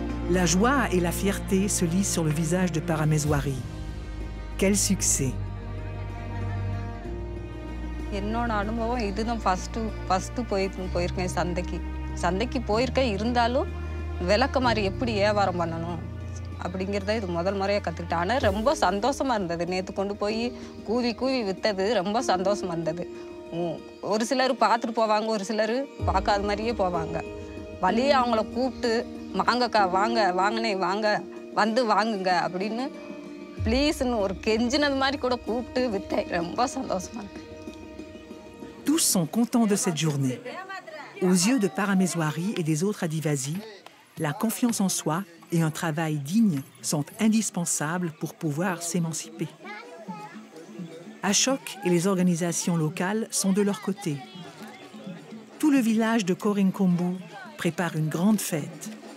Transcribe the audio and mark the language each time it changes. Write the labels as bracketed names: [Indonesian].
[French] La joie et la fierté se lisent sur le visage de Parameswari. Quel succès! [Tamil] என்னோட அனுபவம் இதுதான் first போயிருக்கேன் சந்தைக்கு போயிருக்கேன். இருந்தாலும் விளக்க மாதிரி எப்படி வியாபாரம் பண்ணணும் அப்படிங்கிறத இது முதல் முறையாக கற்றுக்கிட்டேன். ஆனால் ரொம்ப சந்தோஷமாக இருந்தது. நேற்று கொண்டு போய் கூவி விற்றது ரொம்ப சந்தோஷமாக இருந்தது. ஒரு சிலர் பார்த்துட்டு போவாங்க, ஒரு சிலர் பார்க்காத மாதிரியே போவாங்க. வழியே அவங்கள கூப்பிட்டு வாங்கக்கா வாங்கினே வாங்க வந்து வாங்குங்க அப்படின்னு ப்ளீஸ்ன்னு ஒரு கெஞ்சினது மாதிரி கூட கூப்பிட்டு விற்றேன். ரொம்ப சந்தோஷமாக இருக்கு. [French] Tous sont contents de cette journée. Aux yeux de Parameswari et des autres Adivasis, la confiance en soi et un travail digne sont indispensables pour pouvoir s'émanciper. Ashok et les organisations locales sont de leur côté. Tout le village de Korenkombu prépare une grande fête.